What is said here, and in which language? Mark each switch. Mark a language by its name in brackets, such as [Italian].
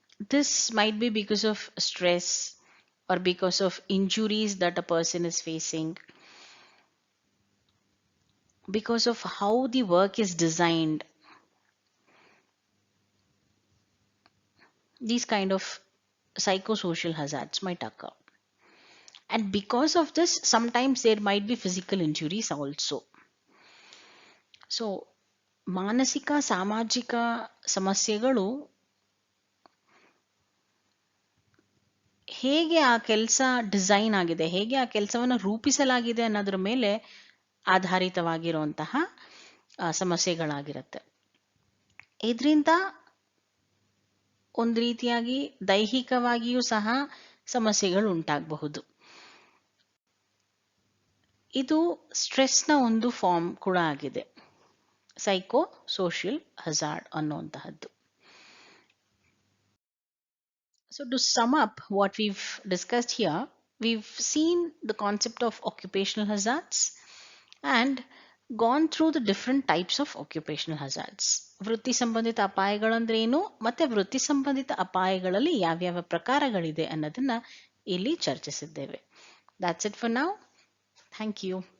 [English] This might be because of stress or because of injuries that a person is facing, because of how the work is designed. These kind of psychosocial hazards might occur. And because of this, sometimes there might be physical injuries also. [Kannada] So, ಮಾನಸಿಕ ಸಾಮಾಜಿಕ ಸಮಸ್ಯೆಗಳು ಹೇಗೆ ಆ ಕೆಲಸ design ಆಗಿದೆ, ಹೇಗೆ ಆ ಕೆಲಸವನ್ನು ರೂಪಿಸಲಾಗಿದೆ ಅನ್ನೋದ್ರ ಮೇಲೆ ಆಧಾರಿತವಾಗಿರುವಂತಹ ಸಮಸ್ಯೆಗಳಾಗಿರುತ್ತೆ. ಇದರಿಂದ ಒಂದು ರೀತಿಯಾಗಿ ದೈಹಿಕವಾಗಿಯೂ ಸಹ ಸಮಸ್ಯೆಗಳು ಉಂಟಾಗಬಹುದು. ಇದು ಸ್ಟ್ರೆಸ್ನ ಒಂದು ಫಾರ್ಮ್ ಕೂಡ ಆಗಿದೆ, psycho social hazard ಅನ್ನುವಂತಹದ್ದು. [English] So to sum up what we've discussed here, we've seen the concept of occupational hazards and gone through the different types of occupational hazards. [Kannada] ವೃತ್ತಿ ಸಂಬಂಧಿತ ಅಪಾಯಗಳಂದ್ರೆ ಏನು, ಮತ್ತೆ ವೃತ್ತಿ ಸಂಬಂಧಿತ ಅಪಾಯಗಳಲ್ಲಿ ಯಾವ್ಯಾವ ಪ್ರಕಾರಗಳಿದೆ ಅನ್ನೋದನ್ನ ಇಲ್ಲಿ ಚರ್ಚಿಸಿದ್ದೇವೆ. [English] That's it for now. Thank you.